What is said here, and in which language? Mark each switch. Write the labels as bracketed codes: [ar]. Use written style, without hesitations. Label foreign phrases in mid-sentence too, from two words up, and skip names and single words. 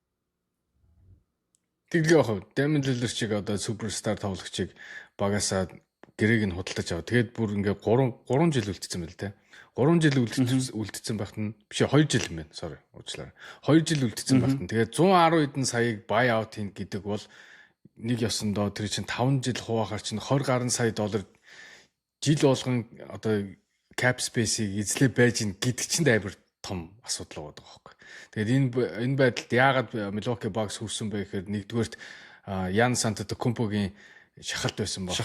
[mn] Тэглээ яах вэ? Damian Lillard чиг одоо суперстар тоглогчийг багаасаа гэрээг нь худалдаж аваа. Тэгээд бүр ингээ 3 жил үлдсэн байл те. 3 жил үлдсэн байхад нь биш 2 жил юм байна. Sorry. Уучлаарай. 2 жил үлдсэн байхад нь тэгээд 110 хэдэн саяыг [en] buy out [mn] хийн гэдэг бол нэг ёсондоо тэр чинь 5 жил хуваахаар чинь 20 гаруй сая доллар жил болгон одоо [en] cap space- [mn] ийг эзлээ байж гин гэдэг чинь амар том асуудал байгаа байхгүй. Тэгээд энэ байдалд яагаад Milwaukee Bucks хүрсэн бэ гэхээр нэгдүгээрт Giannis Antetokounmpo-гийн шахалт байсан баг.